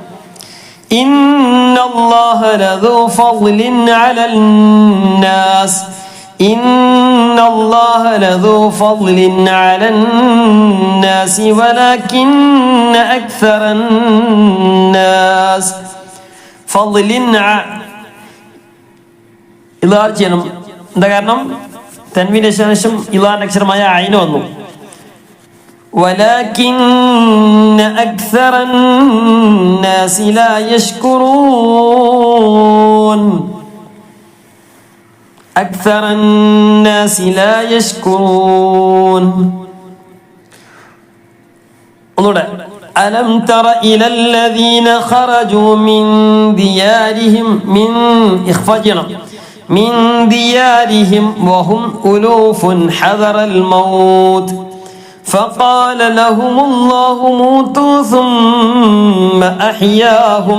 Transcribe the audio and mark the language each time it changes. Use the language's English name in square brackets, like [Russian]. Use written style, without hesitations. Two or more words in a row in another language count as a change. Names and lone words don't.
[Arabic] إن الله لذو فضل على الناس. إن الله لذو فضل على الناس ولكن أكثر الناس فضل [Malayalam] ഇലാർ ചെയ്യണം. എന്താ കാരണം? തൻവീന് ശേഷം ഇലാറിന്റെ അക്ഷരമായ ഐന് വന്നു. [Arabic] ولكن أكثر الناس لا يشكرون. أكثر الناس لا يشكرون. ألم تر إلى الذين خرجوا من ديارهم من ديارهم وهم ألوف حذر الموت فقال لهم الله موتوا ثم أحياهم.